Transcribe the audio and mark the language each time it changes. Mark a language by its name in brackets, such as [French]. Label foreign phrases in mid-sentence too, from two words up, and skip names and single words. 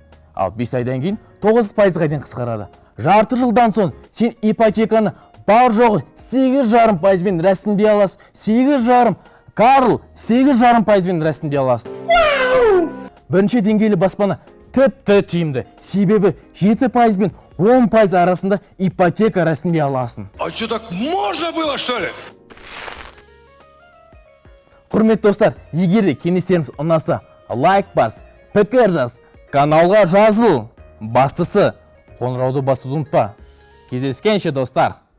[Kazakh] Ал 5 айдан кейін 9%-ға дейін қысқарады. Жарты жылдан соң сен ипотеканы бар жоғы 8,5%-бен рәсімдей аласың. 8,5%. Карл 8,5%-бен рәсімдей аласың. Бірінші деңгейлі баспана тіпті тиімді. Себебі 7%-бен 10% арасында ипотека рәсімдей аласың. [Russian] А что, так можно было, что ли? [Kazakh] Құрметті достар, егер де кеңестеріміз ұнаса, лайк бас, пікір жаз, каналға жазыл. Бастысы, қоңырауды басуды ұмытпа. Кездескенше достар.